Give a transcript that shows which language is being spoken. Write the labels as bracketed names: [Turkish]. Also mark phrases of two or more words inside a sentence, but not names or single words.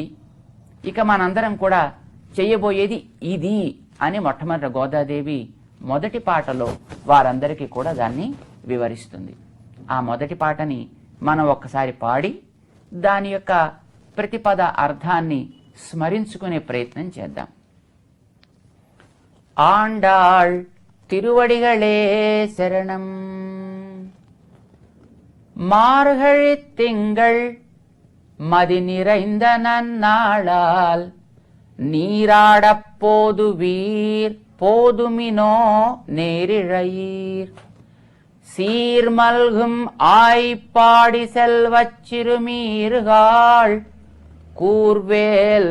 [Telugu] ఇక మనందరం కూడా చెయ్యబోయేది ఇది అని మొట్టమొదటి గోదాదేవి మొదటి పాటలో వారందరికీ కూడా దాన్ని వివరిస్తుంది. ఆ మొదటి పాటని మనం ఒక్కసారి పాడి దాని యొక్క ప్రతిపద అర్థాన్ని స్మరించుకునే ప్రయత్నం చేద్దాం. ఆండాళ్ తిరువడిగళే శరణం. [Tamil] மார்கழி திங்கள் மதி நிறைந்த நன்னாளால் நீராடப் போதுவீர் போதுமினோ நேரிழையீர் சீர்மல்கும் ஆய்ப்பாடி செல்வச் சிறுமீர்காள் கூர்வேல்